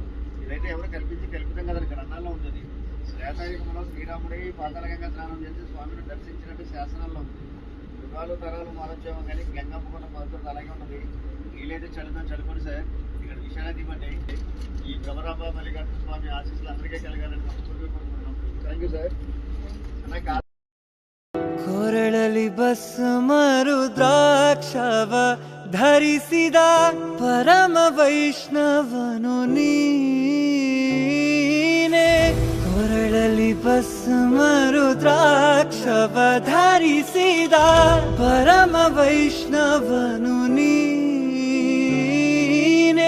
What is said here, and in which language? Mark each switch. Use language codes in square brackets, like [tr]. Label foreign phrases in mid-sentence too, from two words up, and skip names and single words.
[te] ఇదైతే ఎవరు కల్పితం కదా, గ్రంథాల్లో ఉంటుంది. శ్వేతాయుగంలో శ్రీరాముడి పాతాళగంగా స్నానం చేసి స్వామిని దర్శించినట్టు శాసనాల్లో ఉంది. యుగాలు తరాలు మారోద్యమం కానీ గంగమ్మకున్న పద్ధతులు అలాగే ఉన్నది. వీలైతే చల్లుకొని సార్ ఇక్కడ విషయాన్ని ఇవ్వండి. ఈ భ్రమరాంబ మల్లికార్జున స్వామి ఆశీస్సులు అందరికీ కలగాలని మనస్ఫూర్తిగా కోరుకుంటున్నాం. [en] thank you sir. [kn] ಕೊರಳಲಿ ಬಸ್ಮರು ದ್ರಾಕ್ಷವ ಧರಿಸಿದ ಪರಮ ವೈಷ್ಣವನು ನೀನೆ. ಕೊರಳಲಿ ಬಸ್ಮರು ದ್ರಾಕ್ಷವ ಧರಿಸಿದ ಪರಮ ವೈಷ್ಣವನು ನೀನೆ.